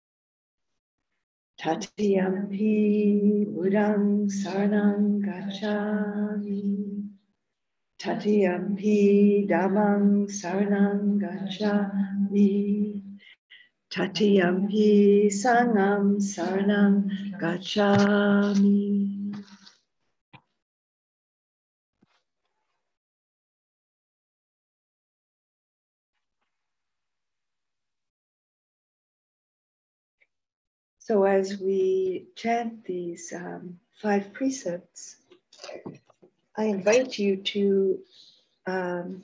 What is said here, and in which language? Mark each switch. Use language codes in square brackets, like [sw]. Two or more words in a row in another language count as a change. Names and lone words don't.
[pi] Tatiyampi Buddhang saranang gacchami. Tatiyampi Dhammang saranang gacchami. Tatiyampi Sangham saranang gacchami. [en] So as we chant these 5 precepts, I invite you to, I'm